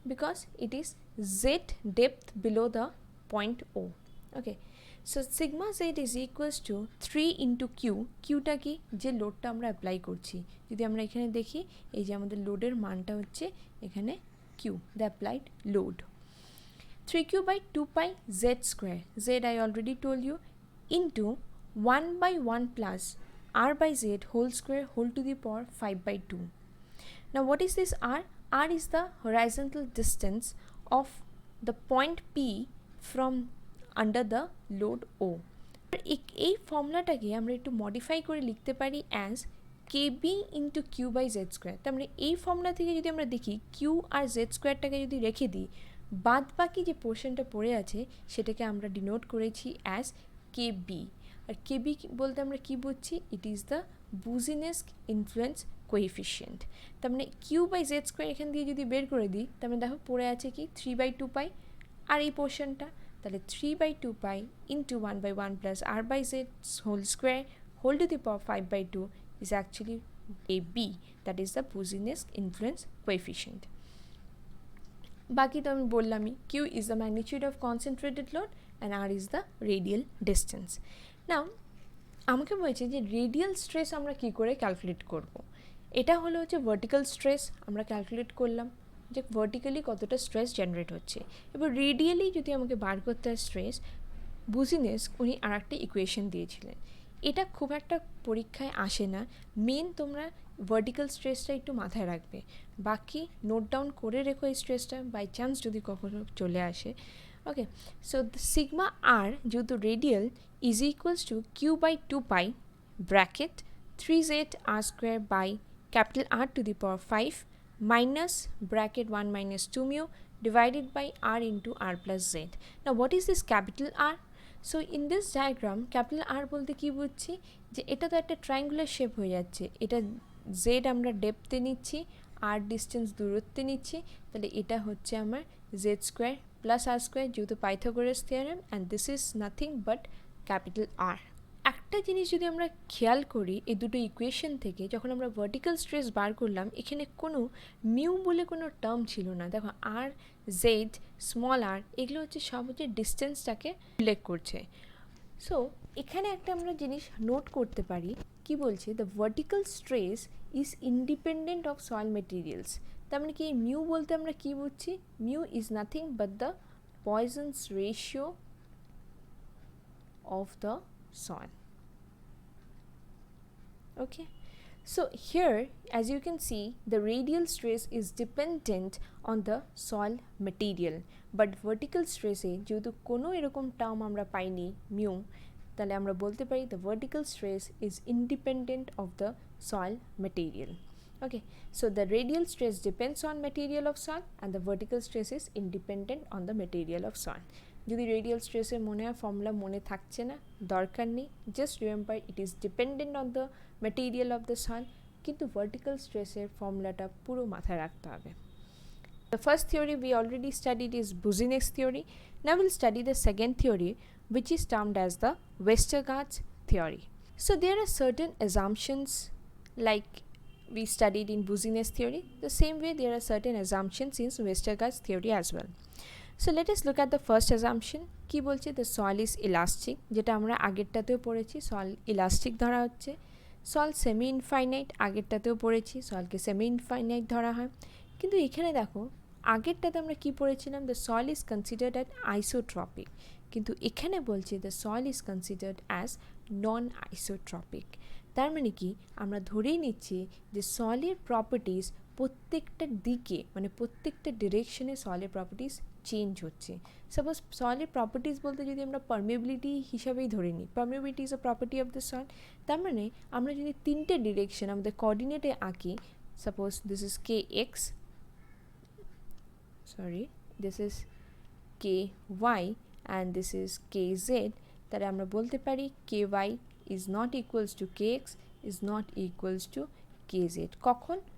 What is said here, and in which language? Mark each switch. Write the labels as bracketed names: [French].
[English] Because it is z depth below the point O. Okay, so sigma z is equals to 3 into q. [Bangla] কিউটা কি? যে লোডটা আমরা apply করছি। যদি আমরা এখানে দেখি, এই যে আমাদের লোডের মানটা হচ্ছে এখানে Q, the applied load. [English] 3q by 2 pi z square, z I already told you, into 1 by 1 plus r by z whole square whole to the power 5 by 2. Now what is this r? R is the horizontal distance of the point P from under the load O. [Bangla] এই ফর্মুলাটাকে আমরা একটু modify করে লিখতে পারি as kb into q by z square। তার মানে এই formula থেকে যদি আমরা দেখি q আর z স্কোয়ারটাকে যদি রেখে দিই, বাদ বাকি যে পোর্শনটা পড়ে আছে সেটাকে আমরা ডিনোট করেছি অ্যাজ kb। আর kb বলতে আমরা কি বুঝছি? [English] It is the Boussinesq influence coefficient. [Bangla] তার মানে কিউ বাই জেড স্কোয়ার এখান দিয়ে যদি বের করে দিই, তার মানে দেখো পড়ে আছে কি 3 বাই 2 পাই আর এই পোর্শনটা, তাহলে 3 by 2 pi into 1 by 1 plus আর by Z whole square whole to the power [English] 5 by 2 is actually AB, that is the Boussinesq influence coefficient. [Bangla] বাকি তো আমি বললামই, [English] Q is the magnitude of concentrated load and R is the radial distance. [Bangla] Now আমাকে বলছে যে radial stress আমরা কি করে ক্যালকুলেট করব। এটা হলো হচ্ছে ভার্টিক্যাল স্ট্রেস আমরা ক্যালকুলেট করলাম যে ভার্টিক্যালি কতটা স্ট্রেস জেনারেট হচ্ছে। এবার রেডিয়ালি যদি আমাকে বার করতে হয় স্ট্রেস, বুজিনেস্ক উনি আর একটা ইকুয়েশন দিয়েছিলেন। এটা খুব একটা পরীক্ষায় আসে না, মেন তোমরা ভার্টিক্যাল স্ট্রেসটা একটু মাথায় রাখবে, বাকি নোট ডাউন করে রেখো এই স্ট্রেসটা, বাই চান্স যদি কখনো চলে আসে। [English] Okay, so sigma আর যেহেতু radial is equals to q by 2 pi bracket 3z r square by capital R to the power 5 minus bracket 1 minus 2 mu divided by r into r plus z. Now what is this capital R? So in this diagram capital R [Bangla] বলতে কি বুঝছি, যে এটা তো একটা triangular shape হয়ে যাচ্ছে, এটা z আমরা ডেপথে নিচ্ছি, r ডিস্টেন্স দূরত্বে নিচ্ছি, তাহলে এটা হচ্ছে আমার z square plus r square যেহেতু Pythagoras theorem, [English] And this is nothing but capital R। [Bangla] একটা জিনিস যদি আমরা খেয়াল করি এই দুটো ইকুয়েশন থেকে, যখন আমরা ভার্টিক্যাল স্ট্রেস বার করলাম এখানে কোনো মিউ বলে কোনো টার্ম ছিল না। দেখো আর জেড স্মল আর এগুলো হচ্ছে সব হচ্ছে ডিস্টেন্সটাকে উল্লেখ করছে। সো এখানে একটা আমরা জিনিস নোট করতে পারি, কি বলছে, [English] The vertical stress is independent of soil materials. [Bangla] তার মানে কি মিউ বলতে আমরা কি বুঝছি, [English] Mu is nothing but the Poisson's ratio of the soil. Okay, so here as you can see the radial stress is dependent on the soil material, but vertical stress [Bangla] এ যেহেতু কোনো এরকম টার্ম আমরা পাইনি মিউ, তাহলে আমরা বলতে পারি [English] the vertical stress is independent of the soil material. Okay, so the radial stress depends on material of soil and the vertical stress is independent on the material of soil. [Bangla] যদি radial স্ট্রেসের মনে হয় formula মনে থাকছে না, দরকার নেই, [English] just remember it is dependent on the material of the soil, [Bangla] কিন্তু ভার্টিক্যাল স্ট্রেসের ফর্মুলাটা পুরো মাথায় রাখতে হবে। [English] The first theory we already studied is Boussinesq theory. Now we'll study the second theory, which is termed as the Westergaard's theory. So there are certain assumptions like we studied in Boussinesq theory. The same way there are certain assumptions in Westergaard's theory as well. So let us look at the first assumption. [Bangla] কি বলছে [English] the soil is elastic, [Bangla] যেটা আমরা আগেরটাতেও পড়েছি, soil elastic ধরা হচ্ছে। soil semi infinite আগেরটাতেও পড়েছি, soilকে semi infinite ধরা হয়। কিন্তু এখানে দেখো আগেরটাতে আমরা কি পড়েছিলাম, [English] the soil is considered as isotropic, [Bangla] কিন্তু এখানে বলছে [English] the soil is considered as non isotropic। [Bangla] তার মানে কি আমরা ধরেই নিচ্ছি যে সয়েলের প্রপার্টিজ প্রত্যেকটা দিকে মানে প্রত্যেকটা ডিরেকশনে সয়েলের প্রপার্টিজ চেঞ্জ হচ্ছে। সাপোজ সয়েলের প্রপার্টিজ বলতে যদি আমরা পারমিবিলিটি হিসাবেই ধরে নিই, [English] permeability is a property of the soil, [Bangla] তার মানে আমরা যদি তিনটে ডিরেকশন আমাদের কোঅর্ডিনেটে আঁকি, [English] suppose this is K X, this is K Y and this is K Z, [Bangla] তাহলে আমরা বলতে পারি কে Y [English] is not equals to kx is not equals to kz। [Bangla] কখন?